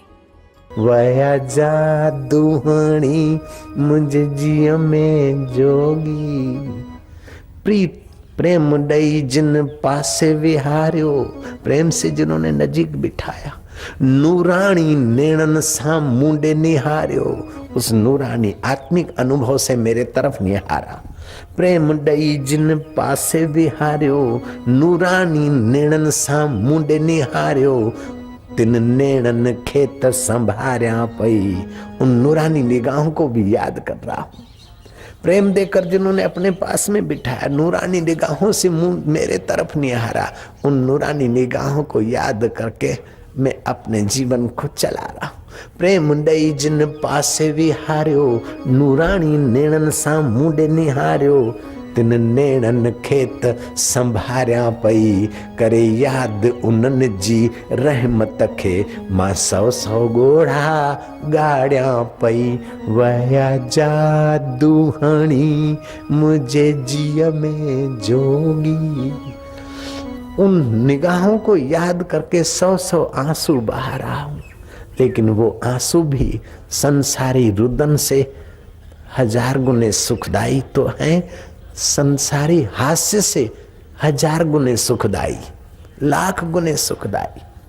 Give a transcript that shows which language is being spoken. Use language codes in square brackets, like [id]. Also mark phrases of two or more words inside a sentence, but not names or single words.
[sd] वया जादूहणी मुझे जिया में जोगी, प्रीत प्रेम दई जिन पासे विहार्यो, [hi] प्रेम से जिन्होंने नजीक बिठाया, [sd] नूरानी नेणन सा मुंडे निहार्यो, [hi] उस नूरानी आत्मिक अनुभव से मेरे तरफ निहारा। [sd] प्रेम दई जिन पासे विहार्यो, नूरानी नेणन सा मुंडे निहार्यो, तिन नेणन खेत संभार्या पई, [hi] उन नूरानी निगाहों को भी याद कर रहा हूं। प्रेम देकर जिन्होंने अपने पास में बिठाया, नूरानी निगाहों से मुंह मेरे तरफ निहारा, उन नूरानी निगाहों को याद करके मैं अपने जीवन को चला रहा हूं। [sd] प्रेम दई जिन पासे विहार्यो, नूरानी नेणन सा मुंडे निहार्यो, तिन नेणन खेत संभार्या पई, करे याद उन्हनि जी रहमत खे, मां सौ सौ गोढ़ा गाड़िया पई। वया जादूहणी मुझे जिया में जोगी, [hi] उन निगाहों को याद करके सौ सौ आंसू बहा रहा हूं, लेकिन वो आंसू भी संसारी रुदन से 1000 गुने सुखदाई तो हैं, संसारी हास्य से 1000 गुने सुखदाई, 1,00,000 गुने सुखदाई।